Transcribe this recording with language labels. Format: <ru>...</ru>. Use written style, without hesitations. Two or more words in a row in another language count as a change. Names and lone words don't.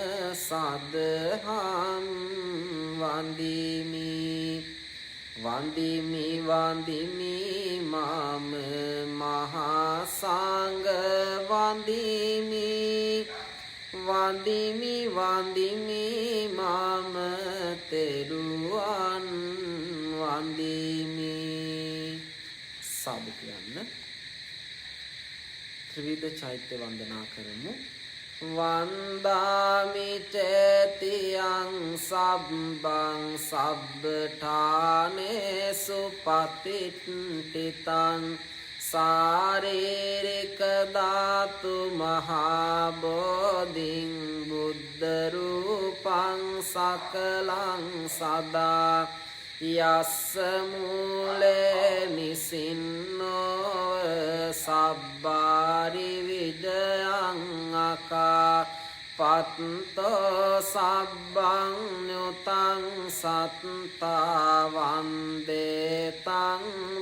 <si>සදහම් වන්දිමි වන්දිමි වන්දිමි මම මහා සංඝ වන්දිමි වන්දිමි වන්දිමි මම තෙරුවන් වඳිමි. සාදු කියන්න. ත්‍රිවිධ චෛත්‍ය වන්දනා කරමු.</si> <pi>වන්දාමි චේතියං සබ්බං සබ්බඨානේසු පතිට්ඨිතං සාරීරික ධාතු මහා බෝධින් බුද්ධ රූපං සකලං සදා යස්ස මූලේ නිසින්නෝ සබ්බාරි විජයං අකා පත්තෝ සබ්බං ඤුතං සත්තා වන්දේතං</pi>